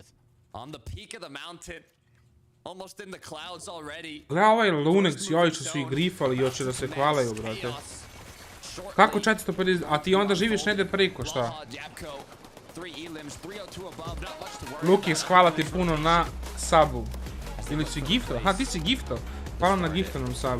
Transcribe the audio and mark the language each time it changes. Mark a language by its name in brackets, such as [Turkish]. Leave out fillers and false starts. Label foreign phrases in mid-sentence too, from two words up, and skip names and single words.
[English] On the peak of the mountain. Almost in the clouds already. [Croatian] Gle, ovaj Lunex i ovi što su ih grifali i hoće da se hvalaju, brate. Kako 450, a ti onda živiš negdje preko, šta? Lukix, hvala ti puno na subu. Ili si gifto? Aha, ti si gifto. Hvala na giftanom subu.